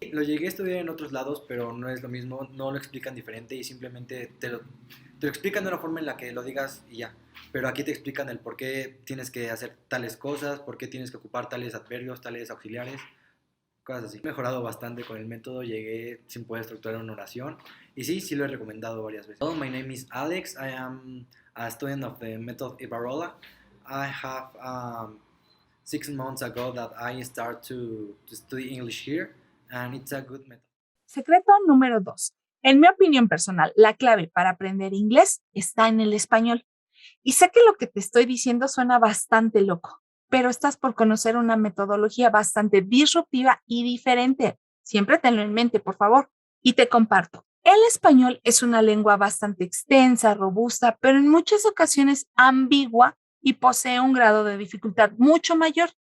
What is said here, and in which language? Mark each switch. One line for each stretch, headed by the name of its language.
Spanish: Lo llegué a estudiar en otros lados, pero no es lo mismo, no lo explican diferente y simplemente te lo explican de una forma en la que lo digas y ya. Pero aquí te explican el por qué tienes que hacer tales cosas, por qué tienes que ocupar tales adverbios, tales auxiliares, cosas así. He mejorado bastante con el método, llegué sin poder estructurar una oración y sí, sí lo he recomendado varias veces.
English: Hello, my name is Alex. I am a student of the method Ibarola. I have 6 months ago that I start to study English here and it's a good method.
Spanish: Secreto número 2. En mi opinión personal, la clave para aprender inglés está en el español. Y sé que lo que te estoy diciendo suena bastante loco, pero estás por conocer una metodología bastante disruptiva y diferente. Siempre tenlo en mente, por favor. Y te comparto. El español es una lengua bastante extensa, robusta, pero en muchas ocasiones ambigua y posee un grado de dificultad mucho mayor.